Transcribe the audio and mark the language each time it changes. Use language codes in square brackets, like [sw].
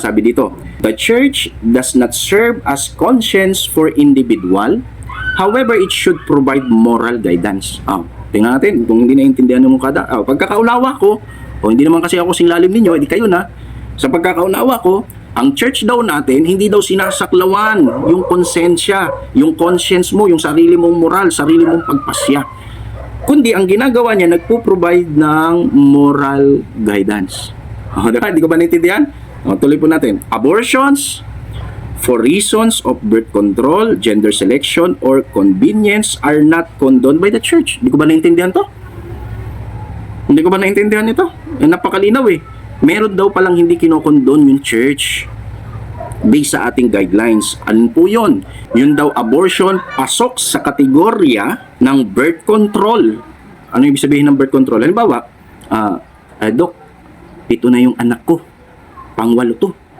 [tl] Sabi dito, [en] the church does not serve as conscience for individual. However, it should provide moral guidance. [tl] Tingnan natin kung hindi naintindihan mo kada. Pagkakaunawa ko, hindi naman kasi ako singlalim ninyo, edi kayo na. Sa pagkakaunawa ko, ang church daw natin, hindi daw sinasaklawan yung konsensya, yung conscience mo, yung sarili mong moral, sarili mong pagpasya. Kundi ang ginagawa niya, nagpo-provide ng moral guidance. Diba? Hindi ko ba naintindihan? Tuloy po natin. [en] Abortions for reasons of birth control, gender selection, or convenience are not condoned by the church. [tl] Hindi ko ba naintindihan to? Hindi ko ba naintindihan ito? Napakalinaw eh. Meron daw palang hindi kinokondon yung church based sa ating guidelines. Alin po yun? Yun daw abortion pasok sa kategorya ng birth control. Ano ibig sabihin ng birth control? Halimbawa, Dok, ito na yung anak ko. Pangwalo to.